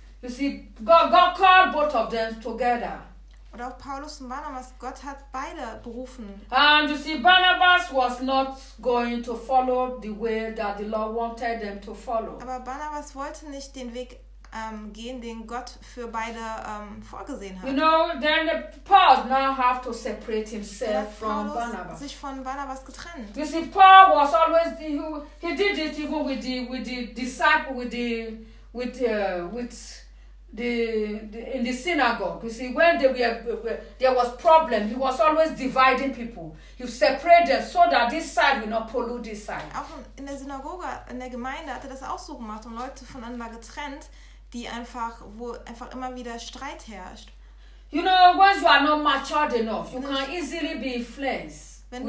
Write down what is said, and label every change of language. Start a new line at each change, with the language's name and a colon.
English: You see, God called both of them together.
German: Oder auch Paulus und Barnabas. Gott hat beide berufen.
English: And you see, Barnabas was not going to follow the way that the Lord wanted them to follow.
German: Aber Barnabas wollte nicht den Weg gehen, den Gott für beide vorgesehen hat.
English: You know, then Paul now have to separate himself from Barnabas.
German: Sich von Barnabas getrennt.
English: You see, Paul was always he did it even with the disciple in the synagogue. You see, when there was problem, he was always dividing people. He separated them so that this side will not pollute this side.
German: Auch in der Synagoge, in der Gemeinde, hat er das auch so gemacht und Leute voneinander getrennt, die einfach, wo einfach immer wieder Streit herrscht.
English: You know, once you are not matured enough, you can easily be influenced.